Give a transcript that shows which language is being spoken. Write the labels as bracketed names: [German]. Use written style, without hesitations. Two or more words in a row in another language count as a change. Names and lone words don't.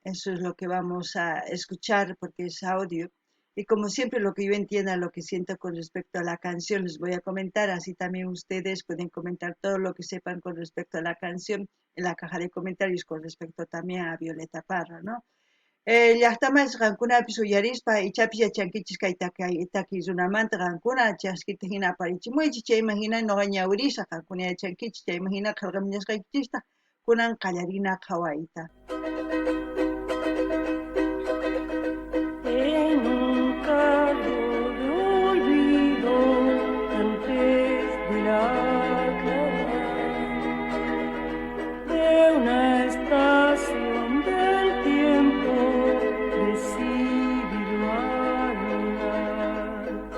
[Spanish] Eso es lo que vamos a escuchar porque es audio. Y como siempre lo que yo entienda, lo que siento con respecto a la canción, les voy a comentar. Así también ustedes pueden comentar todo lo que sepan con respecto a la canción en la caja de comentarios con respecto también a Violeta Parra, ¿no? [Quechua] Llaqtaman qankunapis uyarispa ichapis yachankichis kay takiy runamanta qankuna chaskita hina aparichimunchis chayman hina noqa ñawirisa qankuna yachankichis chayman hina qillqamuñasqaykichista kunan qallarina qhawayta. [Spanish] En un carro de olvido antes de la aclarar de una estación del tiempo decidido a volar.